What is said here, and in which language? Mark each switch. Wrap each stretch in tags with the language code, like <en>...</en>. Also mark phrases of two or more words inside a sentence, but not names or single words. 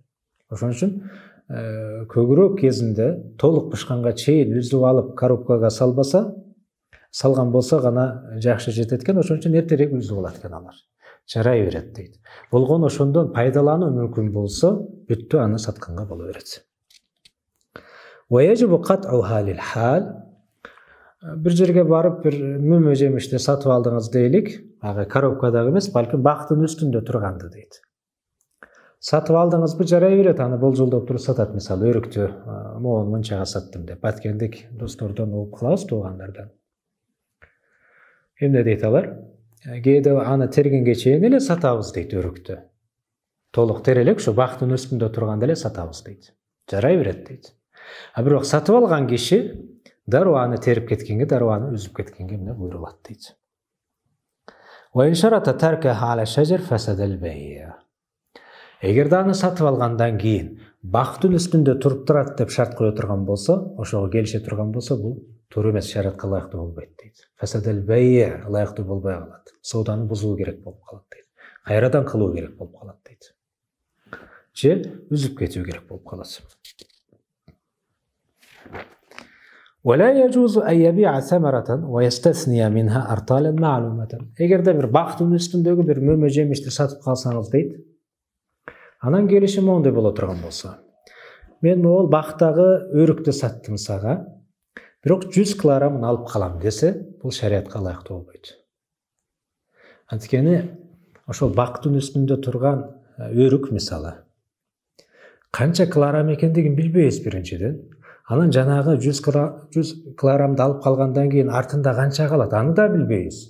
<ky>Ошон үчүн көбүрөөк кезинде толук бышканга чейин үзүп алып коробкага салган болсо гана жакшы жетет экен. Ошон үчүн эртерээк үзүп алат экен алар. Жарай берет дейт. Болгон ошондон пайдалануу мүмкүн болсо, бүттү аны сатканга боло берет.</ky> <ar>ويجب قطعها للحال.</ar> <ky>Bir жерге барып, bir mömө жемишти сатып алдыңыз дейлик, ага коробкадагы эмес, балким бактын үстүндө турганды дейт. Сатып алдыңызбы, жарай берет, аны болжолдоп туруп сатат, мисалы өрүктү могун мынчага саттым деп. Баткендик достордон угуп калабыз, туугандардан. Эмне дейт алар? Кээде аны тергенге чейин эле сатабыз дейт өрүктү. Толук терелек ушу бактын үстүндө турганда эле сатабыз дейт. Жарай берет дейт. Бирок сатып алган киши дароо аны терип кеткенге, дароо аны үзүп кеткенге эмне буйрулат дейт.</ky> <ar>وإن شرط تركها على الشجر فسد البيع.</ar> <ky>Эгерде аны сатып алгандан кийин бактын үстүндө туруп турат деп шарт кое турган болсо, ошого келише турган болсо, бул туура эмес, шариатка ылайыктуу болбойт дейт.</ky> <ar>فسد البيع,</ar> <ky>ылайыктуу болбой калат. Сооданы бузуу керек болуп калат дейт. Кайрадан кылуу керек болуп калат дейт. Же үзүп кетүү керек болуп калат.</ky> <ar>ولا يجوز أن يبيع ثمرة ويستثني منها أرطالا معلومة.</ar> <ky>Эгерде бир бактын үстүндөгү бир mömө жемишти сатып калсаңыз дейт, анан келиши моундай боло турган болсо, мен ол бақтағы өрікті саттым саға, бирок 100 килограммын алып қалам десе, бұл шариатқа лайықты болбойт. Анткени ошол бактын үстүндө турган өрүк мисалы канча килограмм экендигин билбейбиз биринчиден. Анан жанагы 100 килограммды алып калгандан кийин артында канча калат, аны да билбейбиз.</ky>